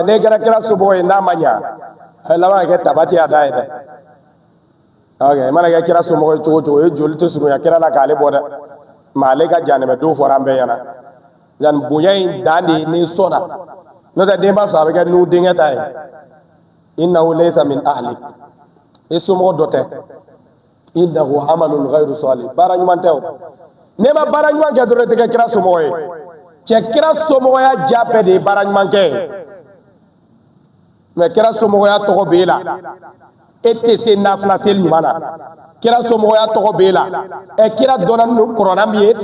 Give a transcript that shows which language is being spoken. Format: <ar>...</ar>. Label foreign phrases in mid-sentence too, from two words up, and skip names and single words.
<bm>ne kɛra kira somɔgɔ ye n'a ma ɲa a laban ka kɛ tabati a da ye dɛ i mana kɛ kira somɔgɔ ye cogo o cogo o ye joli tɛ surunya kira la k'ale bɔ dɛ mɛ ale ka janɛmɛdenw fɔra an bɛɛ ɲɛna yanni bonya in dan de n'i sɔnna n'o tɛ denba sɔrɔ a bɛ kɛ n'u denkɛ ta ye</bm> <ar>إنه ليس من أهل</ar> <bm>i somɔgɔ dɔ tɛ</bm> <ar>إنه عمل غير صالح</ar> <bm>baara ɲuman tɛ o n'i ma baara ɲuman kɛ dɔrɔn i tɛ kɛ kira somɔgɔ ye cɛ kira somɔgɔya ja bɛɛ de ye baara ɲuman kɛ ye mɛ kira somɔgɔya tɔgɔ b'e la e tɛ se nafila seli ɲuman na kira somɔgɔya tɔgɔ b'e la kira dɔnna ni kɔrɔna min ye e tɛ</bm>